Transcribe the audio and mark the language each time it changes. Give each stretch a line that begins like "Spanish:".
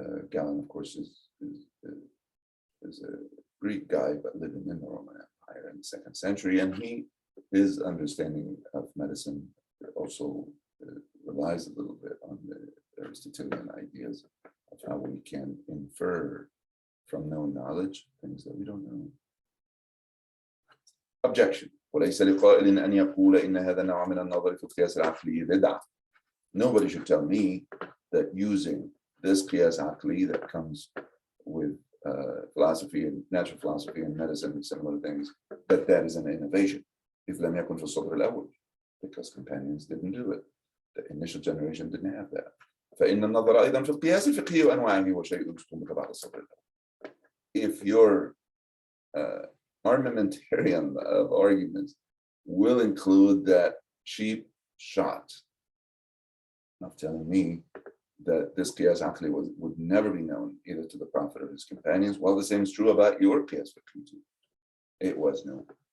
English: Galen, of course, is a Greek guy, but living in the Roman Empire in the 2nd century, and his understanding of medicine also relies a little bit on the Aristotelian ideas of how we can infer from known knowledge things that we don't know. Objection.
Arabic: وليس لقائل أن يقول إن هذا النوع من النظر في القياس العقلي بدعة.
English: Nobody should tell me that using this qiyas aqli that comes with philosophy and natural philosophy and medicine and similar things, that is an innovation.
Arabic: إذ لم يكن في الصدر الأول,
English: because companions didn't do it. The initial generation didn't have that.
Arabic: فإن النظر أيضا في القياس الفقهي وأنواعه وشيء مستنبط بعد الصدر الأول.
English: If your armamentarium of arguments will include that cheap shot of telling me that this qiyas aqli would never be known either to the Prophet or his companions, well, the same is true about your qiyas fiqhi too. It was known.